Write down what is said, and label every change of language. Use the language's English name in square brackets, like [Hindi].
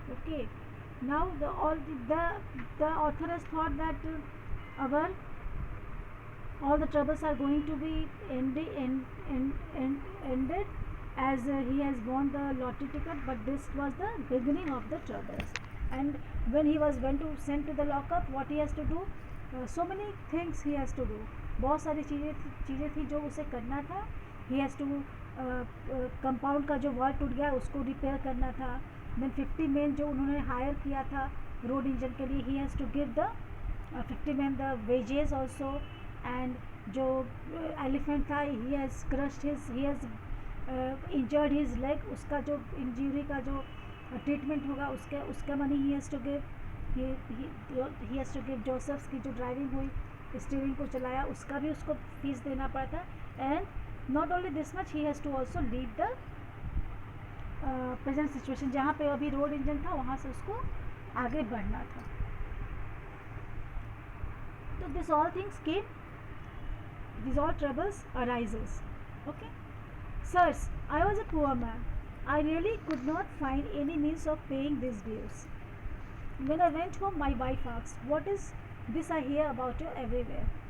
[English] Okay, now the author has thought that all the troubles are going to be ended as he has won the lottery ticket, but this was the beginning of the troubles. And when he was sent to the lockup, what he has to do, so many things he has to do. [Hindi] बहुत सारी चीज़ें थी जो उसे करना था. [English] He has to [Hindi] compound का जो वॉल टूट गया उसको रिपेयर करना था. [English] then 50 man [Hindi] जो उन्होंने हायर किया था रोड इंजन के लिए, [English] He has to give the 50 man the wages also. And जो elephant था, he has injured his leg, [Hindi] उसका जो इंजरी का जो ट्रीटमेंट होगा उसका [English] Money he has to give. [Hindi] Joseph's की जो ड्राइविंग हुई, स्टीयरिंग को चलाया, उसका भी उसको फीस देना पड़ता. [English] And not only this much, he has to also leave the present situation. [Hindi] जहाँ पे अभी रोड इंजन था वहाँ से उसको आगे बढ़ना था. [English] तो this all things came, these all troubles arises. Okay, sirs, I was a poor man. I really could not find any means of paying these bills. When I went home, my wife asked, "What is this I hear about you everywhere?"